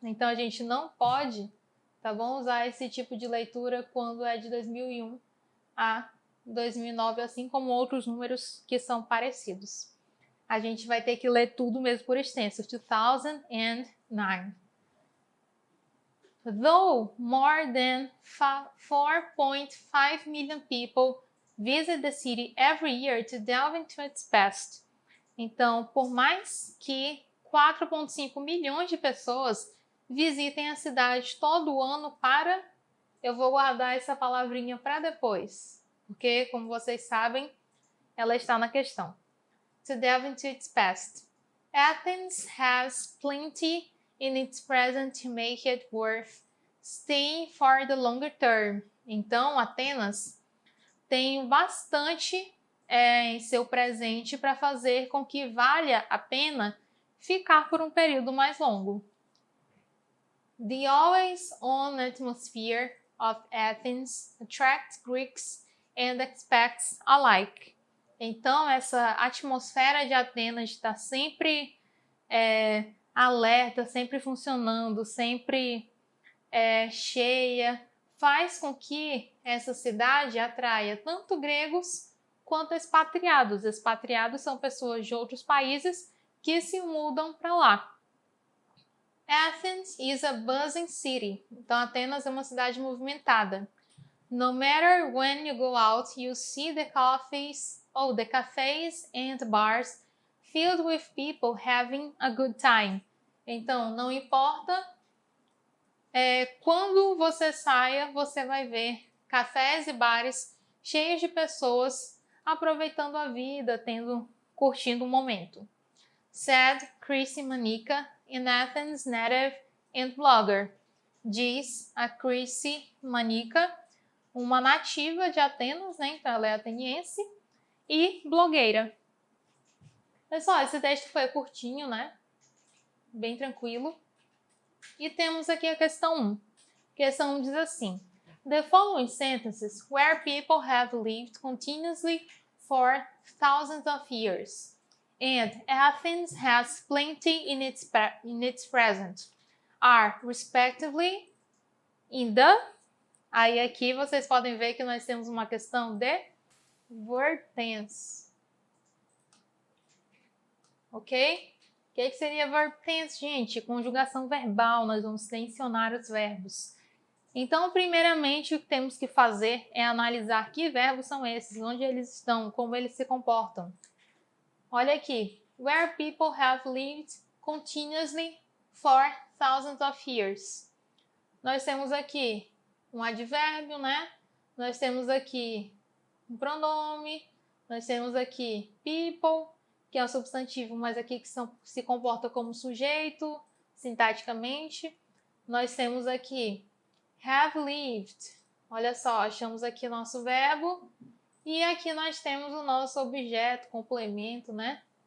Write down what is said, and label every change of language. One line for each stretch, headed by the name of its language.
Portuguese: Então a gente não pode, tá bom, usar esse tipo de leitura quando é de 2001 a 2009, assim como outros números que são parecidos. A gente vai ter que ler tudo mesmo por extenso, 2009.
English: Though more than 4.5 million people visit the city every year to delve into its past.
Portuguese: Então, por mais que 4,5 milhões de pessoas visitem a cidade todo ano para... Eu vou guardar essa palavrinha para depois, porque, como vocês sabem, ela está na questão.
English: To delve into its past. Athens has plenty in its present to make it worth staying for the longer term.
Portuguese: Então, Atenas tem bastante em seu presente para fazer com que valha a pena ficar por um período mais longo.
English: The always-on atmosphere of Athens attracts Greeks and expats alike.
Portuguese: Então, essa atmosfera de Atenas está sempre alerta, sempre funcionando, sempre cheia, faz com que essa cidade atraia tanto gregos quanto expatriados. Expatriados são pessoas de outros países que se mudam para lá.
English: Athens is a buzzing city.
Portuguese: Então, Atenas é uma cidade movimentada.
English: No matter when you go out, you see the cafes and bars filled with people having a good time.
Portuguese: Então, não importa quando você saia, você vai ver cafés e bares cheios de pessoas aproveitando a vida, curtindo o momento.
English: Said Chrissy Manica, an Athens native and blogger.
Portuguese: Diz a Chrissy Manica, uma nativa de Atenas, né? Então ela é ateniense e blogueira. Pessoal, esse texto foi curtinho, né? Bem tranquilo. E temos aqui a questão 1. Questão 1 diz assim:
English: The following sentences where people have lived continuously for thousands of years, and Athens has plenty in its present, are respectively in the...
Portuguese: Aí aqui vocês podem ver que nós temos uma questão de verb tense. Ok? O que seria verb tense, gente? Conjugação verbal, nós vamos tensionar os verbos. Então, primeiramente, o que temos que fazer é analisar que verbos são esses, onde eles estão, como eles se comportam. Olha aqui.
English: Where people have lived continuously for thousands of years.
Portuguese: Nós temos aqui um advérbio, né? Nós temos aqui um pronome, nós temos aqui people, que é um substantivo, mas aqui que se comporta como sujeito, sintaticamente. Nós temos aqui
English: have lived.
Portuguese: Olha só, achamos aqui nosso verbo e aqui nós temos o nosso objeto, complemento, né?